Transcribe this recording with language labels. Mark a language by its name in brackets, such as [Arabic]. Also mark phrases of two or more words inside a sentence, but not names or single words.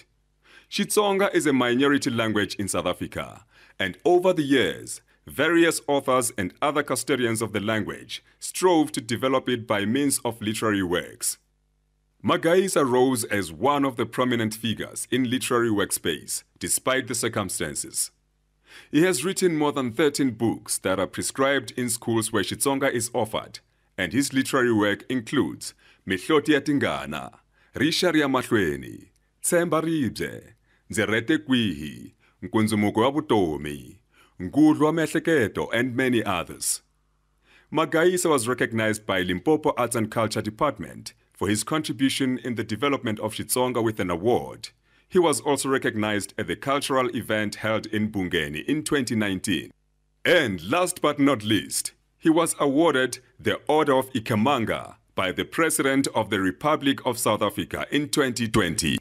[English] Xitsonga is a minority language in South Africa, and over the years, various authors and other custodians of the language strove to develop it by means of literary works. Magaisa rose as one of the prominent figures in literary workspace, despite the circumstances. He has written more than 13 books that are prescribed in schools where Xitsonga is offered, and his literary work includes Mehloti ya Tingana, Richard ya Mahlweni, Tsemba Ribye, Nzerete Kwihi, Nkunzumuko wa Vutomi, Ngudlu wa Miehleketo, and many others. Magaisa was recognized by Limpopo Arts and Culture Department for his contribution in the development of Xitsonga with an award. He was also recognized at the cultural event held in Bungeni in 2019. And last but not least, he was awarded the Order of Ikhamanga by the President of the Republic of South Africa in 2020.